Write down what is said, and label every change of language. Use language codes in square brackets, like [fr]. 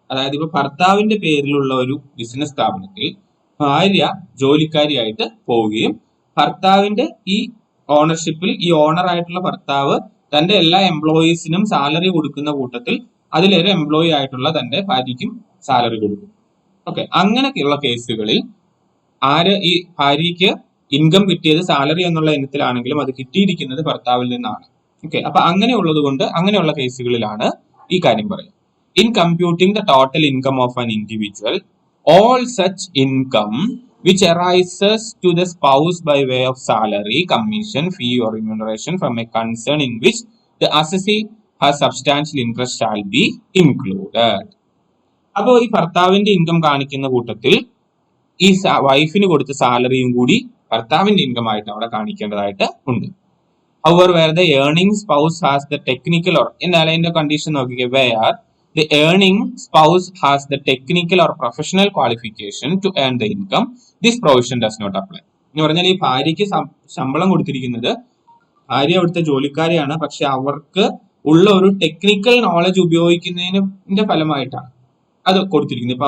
[ml] അതായത് ഇപ്പൊ ഭർത്താവിന്റെ പേരിലുള്ള ഒരു ബിസിനസ് സ്ഥാപനത്തിൽ ഭാര്യ ജോലിക്കാരിയായിട്ട് പോവുകയും ഭർത്താവിന്റെ ഈ ഓണർഷിപ്പിൽ ഈ ഓണർ ആയിട്ടുള്ള ഭർത്താവ് തന്റെ എല്ലാ എംപ്ലോയീസിനും സാലറി കൊടുക്കുന്ന കൂട്ടത്തിൽ അതിലൊരു എംപ്ലോയി ആയിട്ടുള്ള തന്റെ ഭാര്യയ്ക്കും സാലറി കൊടുക്കും. ഓക്കെ, അങ്ങനെയൊക്കെയുള്ള കേസുകളിൽ ഈ ഭാര്യയ്ക്ക് ഇൻകം കിട്ടിയത് സാലറി എന്നുള്ള ഇനത്തിലാണെങ്കിലും അത് കിട്ടിയിരിക്കുന്നത് ഭർത്താവിൽ നിന്നാണ്. ഓക്കെ, അപ്പൊ അങ്ങനെയുള്ളത് കൊണ്ട് അങ്ങനെയുള്ള കേസുകളിലാണ് ഈ കാര്യം പറയുന്നത്. [en] In computing the total income of an individual, all such income which arises to the spouse by way of salary, commission, fee or remuneration from a concern in which the assessee has substantial interest shall be included. [ml] അപ്പോൾ ഈ ഭർത്താവിന്റെ income കാണിക്കുന്ന കൂട്ടത്തിൽ ഈ വൈഫിന് കൊടുത്ത സാലറിയും കൂടി ഭർത്താവിന്റെ ഇൻകം ആയിട്ട് അവിടെ കാണിക്കേണ്ടതായിട്ട് ഉണ്ട്. [en] However, where the earning spouse has the technical or [ml] എന്നാൽ അതിന്റെ കണ്ടീഷൻ നോക്കിക്കേ, [en] where the earning spouse has the technical or professional qualification to earn the income, this provision does not apply. [ml] എന്ന് പറഞ്ഞാൽ ഈ ഭാര്യയ്ക്ക് ശമ്പളം കൊടുത്തിരിക്കുന്നത് ഭാര്യ അവിടുത്തെ ജോലിക്കാരിയാണ്, പക്ഷെ അവർക്ക് ഉള്ള ഒരു ടെക്നിക്കൽ നോളജ് ഉപയോഗിക്കുന്നതിന്റെ ഫലമായിട്ടാണ് അത് കൊടുത്തിരിക്കുന്നത്.